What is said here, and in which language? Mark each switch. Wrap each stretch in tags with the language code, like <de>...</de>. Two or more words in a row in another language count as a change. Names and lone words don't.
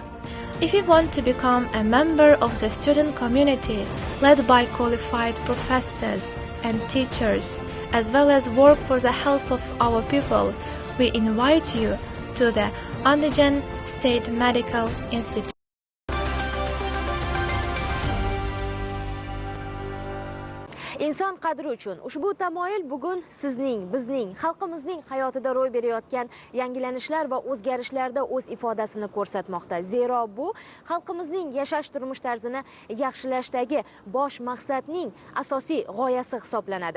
<en>If you want to become a member of the student community led by qualified professors and teachers, as well as work for the health of our people, we invite you to the Andijan State Medical Institute.</en> <uz>Inson qadri uchun ushbu tamoyil bugun sizning, bizning, xalqimizning hayotida ro'y berayotgan yangilanishlar va o'zgarishlarda o'z ifodasini ko'rsatmoqda. Zero bu xalqimizning yashash turmush tarzini yaxshilashdagi bosh maqsadning asosiy g'oyasi hisoblanadi.</uz>